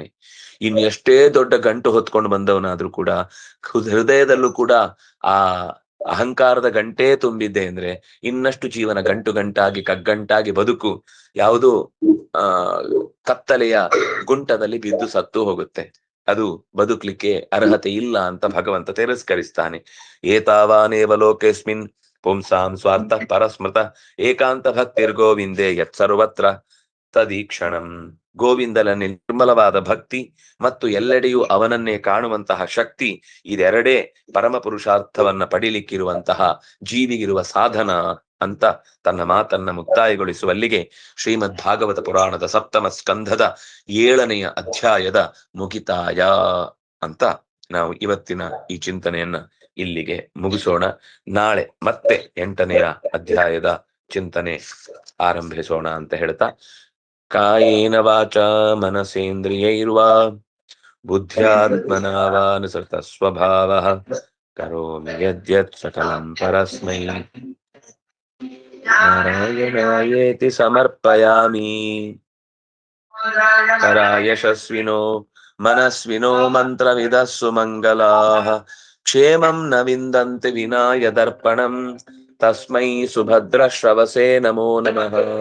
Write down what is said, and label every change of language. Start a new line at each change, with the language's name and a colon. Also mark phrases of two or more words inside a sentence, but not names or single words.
Kannada: ಇನ್ನು ಎಷ್ಟೇ ದೊಡ್ಡ ಗಂಟು ಹೊತ್ಕೊಂಡು ಬಂದವನಾದ್ರೂ ಕೂಡ ಹೃದಯದಲ್ಲೂ ಕೂಡ ಆ ಅಹಂಕಾರದ ಗಂಟೇ ತುಂಬಿದ್ದೆ ಅಂದ್ರೆ ಇನ್ನಷ್ಟು ಜೀವನ ಗಂಟು ಗಂಟಾಗಿ ಕಗ್ಗಂಟಾಗಿ ಬದುಕು ಯಾವುದು ಕತ್ತಲೆಯ ಗುಂಟದಲ್ಲಿ ಬಿದ್ದು ಸತ್ತು ಹೋಗುತ್ತೆ. ಅದು ಬದುಕಲಿಕ್ಕೆ ಅರ್ಹತೆ ಇಲ್ಲ ಅಂತ ಭಗವಂತ ತಿರಸ್ಕರಿಸ್ತಾನೆ.
Sanskrit: ಏತಾವಾನೇವ ಲೋಕೇಸ್ಮಿನ್ ಪುಂಸಾಂ ಸ್ವಾರ್ಥ ಪರಸ್ಮೃತ ಏಕಾಂತ ಭಕ್ತಿರ್ಗೋವಿಂದೇ ಯತ್ ಸರ್ವತ್ರ ತದೀಕ್ಷಣಂ.
Kannada: ಗೋವಿಂದನ ನಿರ್ಮಲವಾದ ಭಕ್ತಿ ಮತ್ತು ಎಲ್ಲೆಡೆಯೂ ಅವನನ್ನೇ ಕಾಣುವಂತಹ ಶಕ್ತಿ, ಇದೆರಡೇ ಪರಮ ಪುರುಷಾರ್ಥವನ್ನ ಪಡಿಲಿಕ್ಕಿರುವಂತಹ ಜೀವಿಗಿರುವ ಸಾಧನ ಅಂತ ತನ್ನ ಮಾತನ್ನ ಮುಕ್ತಾಯಗೊಳಿಸುವಲ್ಲಿಗೆ ಶ್ರೀಮದ್ ಭಾಗವತ ಪುರಾಣದ ಸಪ್ತಮ ಸ್ಕಂಧದ 7ನೇ ಅಧ್ಯಾಯದ ಮುಗಿತಾಯ ಅಂತ ನಾವು ಇವತ್ತಿನ ಈ ಚಿಂತನೆಯನ್ನ ಇಲ್ಲಿಗೆ ಮುಗಿಸೋಣ. ನಾಳೆ ಮತ್ತೆ 8ನೇ ಅಧ್ಯಾಯದ ಚಿಂತನೆ ಆರಂಭಿಸೋಣ ಅಂತ ಹೇಳ್ತಾ,
Sanskrit: ಕಾಯೇನ ವಾಚ ಮನಸೇಂದ್ರಿಯೈರ್ವಾ ಬುದ್ಧ್ಯಾತ್ಮನಾ ವಾ ನಿಸೃತ ಸ್ವಭಾವಃ ಕರೋಮಿ ಯದ್ಯತ್ ಸಕಲಂ ಪರಸ್ಮೈ ನಾರಾಯಣಾಯೇತಿ ಸಮರ್ಪಯಾಮಿ. ಯಶಸ್ವಿನೋ ಮನಸ್ವಿನೋ ಮಂತ್ರವಿದಃ ಸುಮಂಗಲಾಃ ಕ್ಷೇಮಂ ನ ವಿಂದಂತಿ ವಿನಾಯ ದರ್ಪಣಂ ತಸ್ಮೈ ಸುಭದ್ರ ಶ್ರವಸೇ ನಮೋ ನಮಃ.